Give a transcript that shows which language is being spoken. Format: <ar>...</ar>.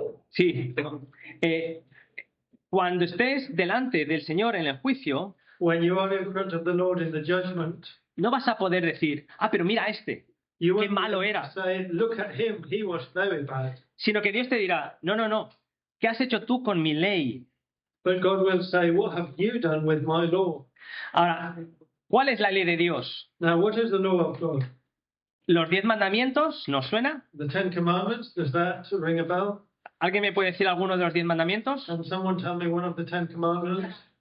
<es>Sí. Cuando estés delante del Señor en el juicio,</es> <en>When you are in front of the Lord in the judgment,</en> <es>no vas a poder decir, pero mira</es> <en>you</en> <es>qué</es> <en>won't</en> <es>malo era.</es> <en>say, look at him, he was very bad.</en> <es>Sino que Dios te dirá, no, ¿qué has hecho tú con mi ley?</es> <en>But God will say, what have you done with my law?</en> <es>Ahora, ¿cuál es la ley de Dios?</es> <en>Now, what is the law of God?</en> <es>¿Los 10 mandamientos? ¿Nos suena?</es> <en>The Ten Commandments, does that ring a bell?</en> <es>¿Alguien me puede decir alguno de los 10 mandamientos?</es> <en>Can someone tell me one of the Ten Commandments?</en>